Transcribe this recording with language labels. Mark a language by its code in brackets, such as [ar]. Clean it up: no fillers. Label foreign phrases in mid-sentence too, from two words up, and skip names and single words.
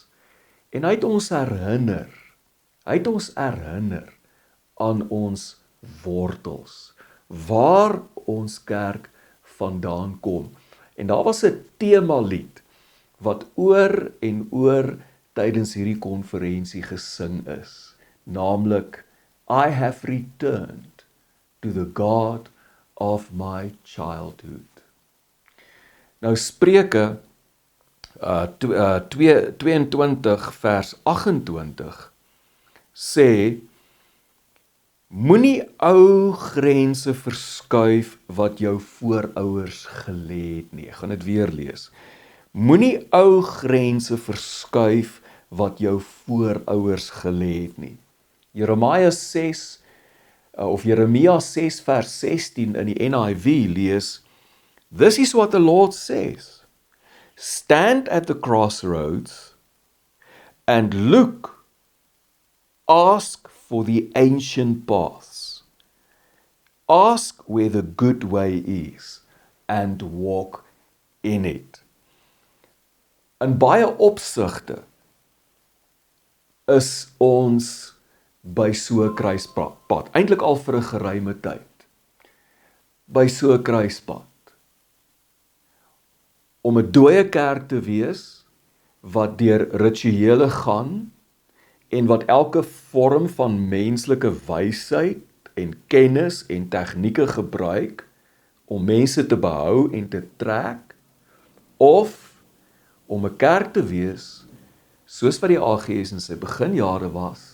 [af] En hy het ons herinner aan ons wortels, waar ons kerk vandaan kom. En daar was 'n temalied wat oor en oor tydens hierdie konferensie gesing is, naamlik [en] I have returned to the God of my childhood. [af] Nou Spreuke 22 vers 28 sê, moenie ou grense verskuif wat jou voorouers gelê het nie. Ek gaan dit weer lees. Moenie ou grense verskuif wat jou voorouers gelê het nie. Jeremia 6 vers 16 in die NIV lees, [en] this is what the Lord says, stand at the crossroads and look, ask for the ancient paths, ask where the good way is and walk in it. [af] In baie opsigte is ons by so 'n kruispad, eintlik al vir 'n geruime tyd, by so 'n kruispad, om 'n dooie kerk te wees, wat deur rituele gaan, en wat elke vorm van menslike wysheid en kennis en tegnieke gebruik, om mense te behou en te trek, of om 'n kerk te wees, soos wat die AGS in sy beginjare was.